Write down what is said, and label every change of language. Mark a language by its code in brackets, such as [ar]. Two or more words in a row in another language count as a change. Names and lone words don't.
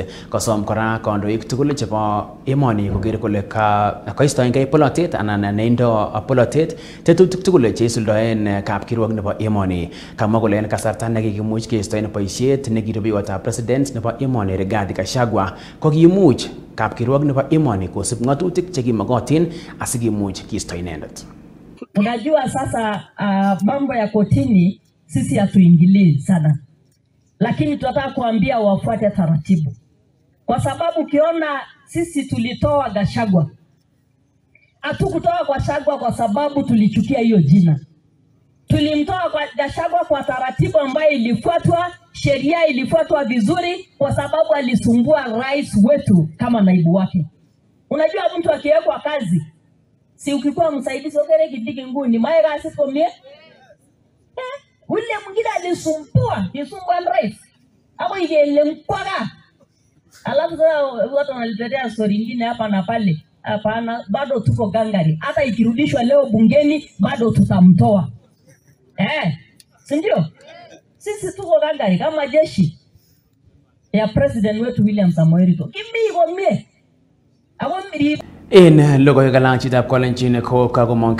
[kln] Kosom kora kandoik tugul chebo emoni koker kole kaistoengei polotet anan neindo polotet tetutik tugul che isuldoen kapkirwok nebo emoni. Kamwa kole en kasarta nekikimuch keistoen boisiet nekirupeyotab president nebo emoni Rigathi Gachagua kokimuch kapkirwok nebo emoni kosib ngatutik chekimokotin asikimuch kiisto inendet. [sw] Unajua sasa mambo ya kotini sisi hatuingilii sana. Lakini tunataka kuambia wafuate taratibu. Kwa sababu ukiona sisi tulitoa Gachagua. Hatukutoa Gachagua kwa sababu tulichukia hiyo jina. Tulimtoa kwa Gachagua kwa taratibu ambayo ilifuatwa, sheria ilifuatwa vizuri kwa sababu alisumbua rais wetu kama naibu wake. Unajua mtu akiwekwa kazi, si ukikuwa msaidizi [kln] ogere kidiki nguni, mae kasi komie? [sw] Ule mwingine alisumbua rais. Hapo ingele mpaka. Alafu sasa watu wanaletea story nyingine hapa na pale. Hapana, bado tuko gangari. Hata ikirudishwa leo bungeni bado tutamtoa. Sindio? Sisi tuko gangari kama jeshi ya president wetu William Samoei Ruto. [kln] Kimi komie. En logoiwek alak chitab Kolenjin ko kagomong